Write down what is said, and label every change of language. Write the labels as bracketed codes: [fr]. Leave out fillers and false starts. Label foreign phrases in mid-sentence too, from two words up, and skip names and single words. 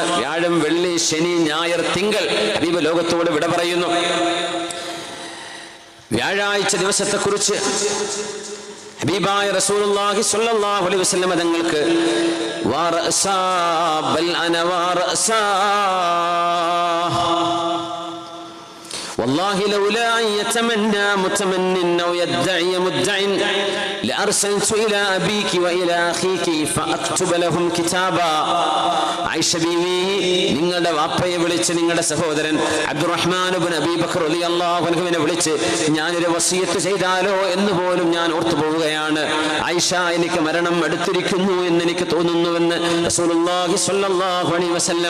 [ml] വ്യാഴം, വെള്ളി, ശനി, ഞായർ, തിങ്കൾ ഹബീബ് ലോകത്തോട് വിട പറയുന്നു. വ്യാഴാഴ്ച ദിവസത്തെക്കുറിച്ച് ഹബീബായ റസൂലുള്ളാഹി സ്വല്ലല്ലാഹു അലൈഹി വസല്ലം തങ്ങൾക്ക് [ar] وا رأساه بل أنا وا رأساه والله لولا أن يتمنى متمن أو يدعي مدع لأرسلت إلى أبيك وإلى أخيك فأكتب لهم كتابا. [ml] ആയിഷ ബീവി, നിങ്ങളുടെ വാപ്പയെ വിളിച്ച് നിങ്ങളുടെ സഹോദരൻ അബ്ദുറഹ്മാൻ ഇബ്നു അബീ ബക്കർ റളിയല്ലാഹു അൻഹുവിനെ വിളിച്ച് ഞാനൊരു വസിയത്ത് ചെയ്താലോ എന്ന് പോലും ഞാൻ ഓർത്തു പോവുകയാണ്. ആയിഷ, എനിക്ക് മരണം അടുത്തിരിക്കുന്നു എന്ന് എനിക്ക് തോന്നുന്നുവെന്ന് റസൂലുള്ളാഹി [ar] صلى الله عليه وسلم.